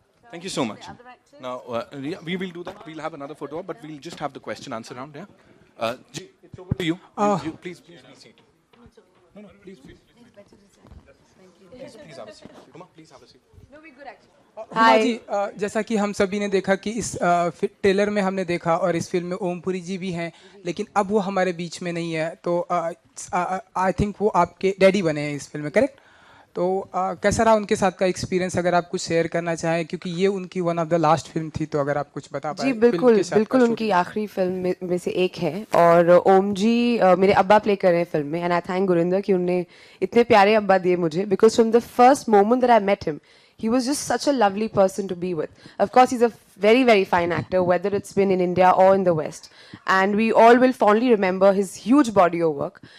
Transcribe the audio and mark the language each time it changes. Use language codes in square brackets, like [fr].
[en] Thank you so much. Now, yeah, we will do that. We'll have another photo, but we'll just have the question answer round. Yeah. It's over to you. Please be seated. No, please. Please have a seat. Come on, please have a seat. No, we're good actually. [hi] Huma ji, जैसा कि हम सभी ने देखा कि इस trailer में हमने देखा और इस फिल्म में ओमपुरी जी भी हैं, लेकिन अब वो हमारे बीच में नहीं है, तो [en] I think [hi] वो आपके डैडी बने हैं इस फिल्म में, करेक्ट? तो कैसा रहा उनके साथ का एक्सपीरियंस, अगर आप कुछ शेयर करना चाहें, क्योंकि ये उनकी [en] one of the last film [hi] थी, तो अगर आप कुछ बता पाए. जी बिल्कुल उनकी आखिरी फिल्म में से एक है, और ओम जी मेरे अब्बा प्ले कर रहे हैं फिल्म में, [en] And I thank Gurinder कि उन्होंने इतने प्यारे अब्बा दिए मुझे, because from the first moment that I met him, he was just such a lovely person to be with. Of course, he's a very, very fine actor, whether it's been in India or in the West. And we all will fondly remember his huge body of work.